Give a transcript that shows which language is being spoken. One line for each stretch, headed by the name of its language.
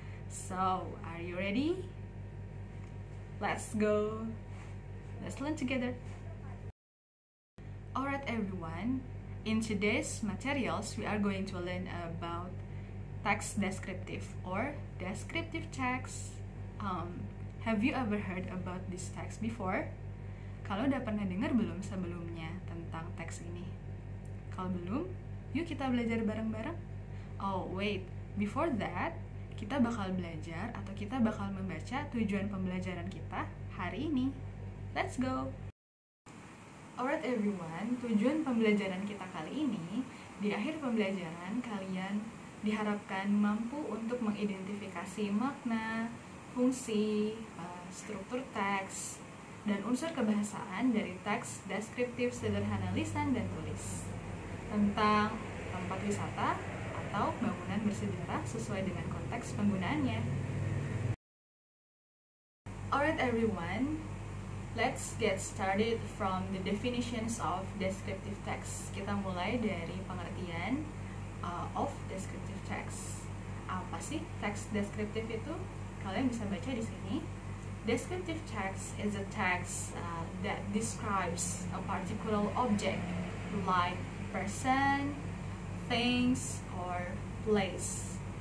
English: So, are you ready? Let's go! Let's learn together! Alright everyone, in today's materials we are going to learn about text descriptive or descriptive text. Have you ever heard about this text before?
Indonesian: Kalau udah pernah dengar belum sebelumnya tentang teks ini? Kalau belum, yuk kita belajar bareng-bareng.
English: Oh wait, before that,
Indonesian: kita bakal belajar atau kita bakal membaca tujuan pembelajaran kita hari ini.
English: Let's go! Alright everyone,
Indonesian: tujuan pembelajaran kita kali ini, di akhir pembelajaran kalian diharapkan mampu untuk mengidentifikasi makna, fungsi, struktur teks, dan unsur kebahasaan dari teks deskriptif sederhana lisan dan tulis tentang tempat wisata atau bangunan bersejarah sesuai dengan konteks penggunaannya.
English: Alright everyone, let's get started from the definitions of descriptive text.
Indonesian: Kita mulai dari pengertian
English: of descriptive text.
Indonesian: Apa sih teks deskriptif itu? Kalian bisa baca di sini.
English: Descriptive text is a text that describes a particular object like person, things, or place.